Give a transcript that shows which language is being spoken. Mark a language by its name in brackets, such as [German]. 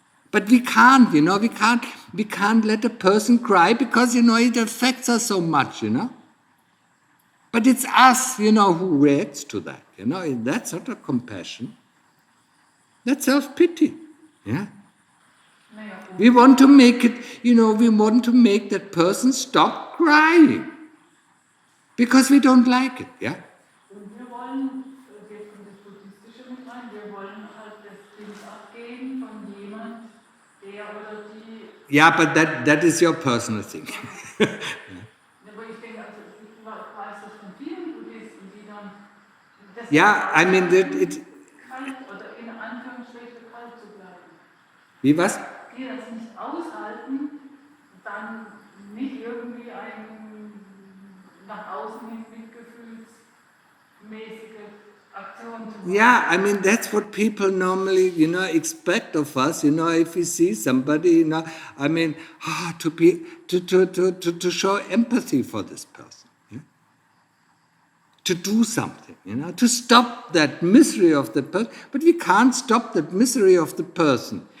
[English] But we can't, we can't let a person cry because, it affects us so much, But it's us, who reacts to that, That's not a compassion. That's self-pity, yeah. We want to make it, we want to make that person stop crying. Because we don't like it, yeah? [German] Und wir wollen, jetzt kommt das Buddhistische mit rein, wir wollen halt das Ding abgeben von jemand, der oder die... [English] Yeah, but that is your personal thing. [German] Aber ich denke, also ich weiß das von vielen Buddhisten, die dann... [English] Yeah, I mean, it... [German] Kalt oder in Anführungsstrichen kalt zu bleiben. Wie was? Die das nicht aushalten, dann nicht irgendwie ein nach außen hin mitgefühlsmäßige Aktion zu machen. [English] Yeah, I mean, that's what people normally, expect of us, if we see somebody, I mean, to show empathy for this person, yeah? To do something, to stop that misery of the person, but we can't stop that misery of the person.